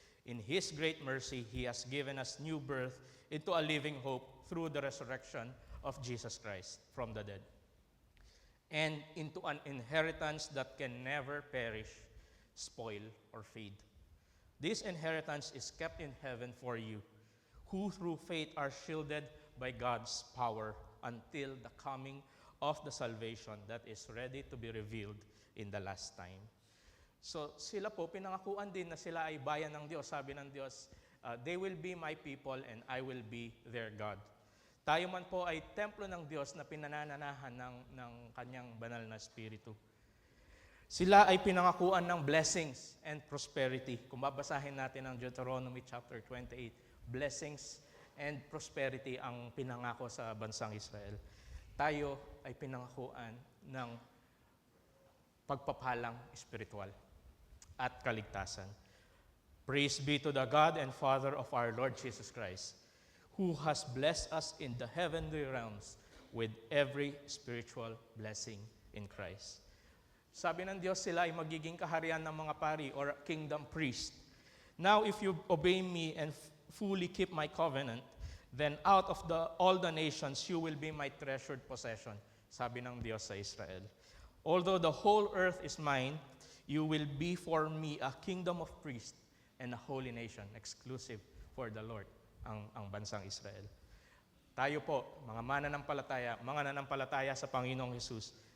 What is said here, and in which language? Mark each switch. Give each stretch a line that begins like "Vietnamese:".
English: In His great mercy, He has given us new birth into a living hope through the resurrection of Jesus Christ from the dead, and into an inheritance that can never perish, spoil, or fade. This inheritance is kept in heaven for you, who through faith are shielded by God's power until the coming of the salvation that is ready to be revealed in the last time."
Filipino: So sila po, pinangakuan din na sila ay bayan ng Diyos. Sabi ng Diyos,
English: "They will be my people and I will be their God."
Filipino: Tayo man po ay templo ng Diyos na pinanananahan ng Kanyang banal na Espiritu. Sila ay pinangakuan ng
English: blessings and prosperity.
Filipino: Kung babasahin natin ang Deuteronomy chapter 28,
English: blessings and prosperity
Filipino: ang pinangako sa bansang Israel. Tayo ay pinangakuan ng pagpapalang espiritual at kaligtasan.
English: Praise be to the God and Father of our Lord Jesus Christ, who has blessed us in the heavenly realms with every spiritual blessing in Christ.
Filipino: Sabi ng Diyos, sila ay magiging kaharian ng mga pari
English: or kingdom priest. "Now if you obey me and fully keep my covenant, then out of all the nations you will be my treasured possession,"
Filipino: sabi ng Diyos sa Israel.
English: "Although the whole earth is mine, you will be for me a kingdom of priests and a holy nation," exclusive for the Lord,
Filipino: ang bansang Israel. Tayo po, mga mananampalataya sa Panginoong Hesus,